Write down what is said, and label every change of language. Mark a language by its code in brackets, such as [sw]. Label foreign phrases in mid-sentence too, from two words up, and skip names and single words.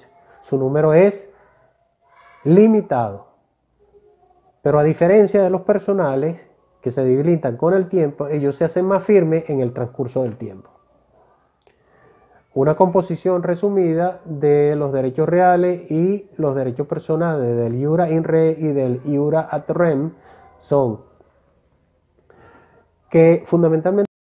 [es] Su número es limitado. Pero a diferencia de los personales, que se debilitan con el tiempo, ellos se hacen más firmes en el transcurso del tiempo. Una composición resumida de los derechos reales y los derechos personales del [la] iura in re [es] y del [la] iura ad rem [es] son que fundamentalmente